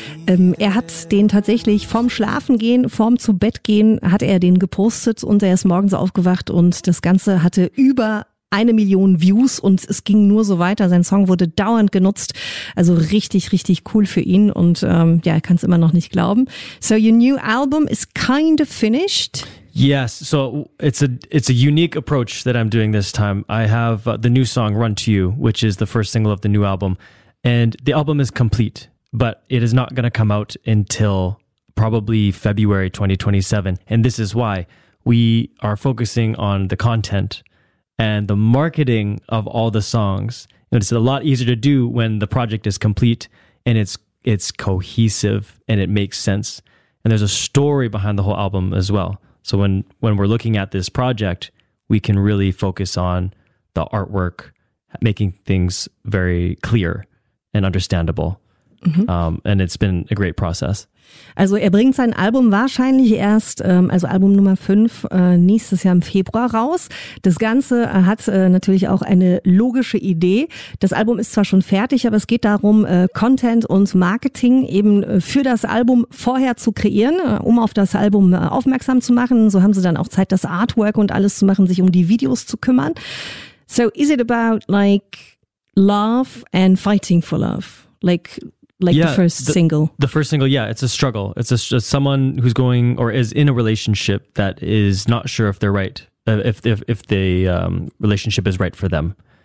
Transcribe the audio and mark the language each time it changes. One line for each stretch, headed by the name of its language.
German: Er hat den tatsächlich vorm Schlafengehen, vorm zu Bett gehen, hat er den gepostet und er ist morgens aufgewacht und das Ganze hatte über 1 Million Views und es ging nur so weiter. Sein Song wurde dauernd genutzt, also richtig, richtig cool für ihn und ja, er kann es immer noch nicht glauben.
English: So your new album is kind of finished. Yes, so it's a unique approach that I'm doing this time. I have the new song Run to You, which is the first single of the new album, and the album is complete, but it is not going to come out until probably February 2027, and this is why we are focusing on the content and the marketing of all the songs. And it's a lot easier to do when the project is complete and it's cohesive and it makes sense. And there's a story behind the whole album as well. So when we're looking at this project, we can really focus on the artwork, making things very clear and understandable. Mhm. And it's been a great process.
German: Also er bringt sein Album wahrscheinlich erst, also Album Nummer 5, nächstes Jahr im Februar raus. Das Ganze hat natürlich auch eine logische Idee. Das Album ist zwar schon fertig, aber es geht darum, Content und Marketing eben für das Album vorher zu kreieren, um auf das Album aufmerksam zu machen. So haben sie dann auch Zeit, das Artwork und alles zu machen, sich um die Videos zu kümmern.
English: So is it about like love and fighting for love? The first single. Yeah, it's a struggle. It's just someone who's going or is in a relationship that is not sure if they're right, if the relationship is right for them.